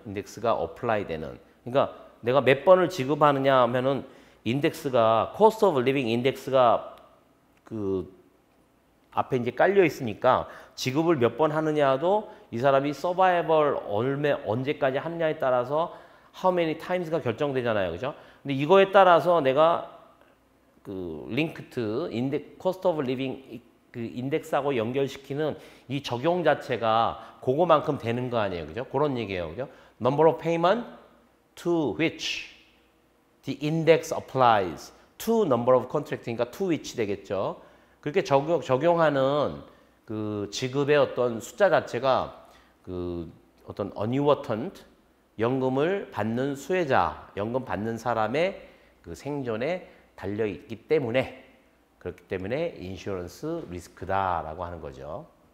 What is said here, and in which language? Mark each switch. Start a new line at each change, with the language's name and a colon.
Korean: 인덱스가 어플라이 되는. 그러니까 내가 몇 번을 지급하느냐 하면은 인덱스가 코스트 오브 리빙 인덱스가 그 앞에 이제 깔려 있으니까 지급을 몇 번 하느냐도 이 사람이 서바이벌 언제까지 하느냐에 따라서
English: how many times
Korean: 가 결정되잖아요. 그죠? 근데 이거에 따라서 내가 그 링크트 코스트 오브 리빙 그 인덱스하고 연결시키는 이 적용 자체가 그거만큼 되는 거 아니에요. 그죠? 그런 얘기예요. 그죠?
English: Number of payment to which the index applies to number of contract.
Korean: 그러니까
English: to which
Korean: 되겠죠. 그렇게 적용하는 그 지급의 어떤 숫자 자체가 그 어떤 annuitant 연금을 받는 수혜자, 연금 받는 사람의 그 생존에 달려 있기 때문에 그렇기 때문에 인슈런스 리스크다라고 하는 거죠.